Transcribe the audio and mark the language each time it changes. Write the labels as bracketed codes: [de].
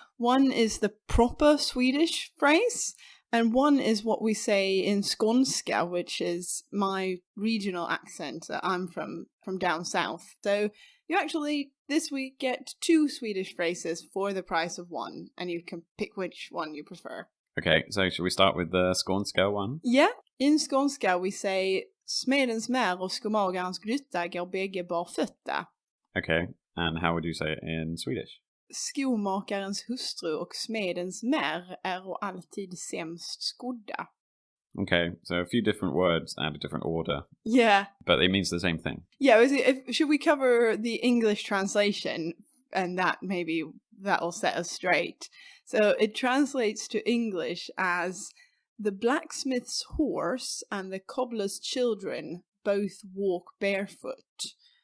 [en] One is the proper Swedish phrase, and one is what we say in Skånska, which is my regional accent. I'm from down south. So you actually, this week, get 2 Swedish phrases for the price of 1, and you can pick which one you prefer. Okay, so should we start with the Skånska one? Yeah, in Skånska we say [sv] smedens mär och skomagarens gryta går bägge barfötta. [en] Okay, and how would you say it in Swedish? [sv] Skomakarens hustru och smedens mär är alltid sämst skodda. [en] Okay, so a few different words and a different order. Yeah. But it means the same thing. Yeah, should we cover the English translation, and that'll set us straight. So it translates to English as the blacksmith's horse and the cobbler's children both walk barefoot.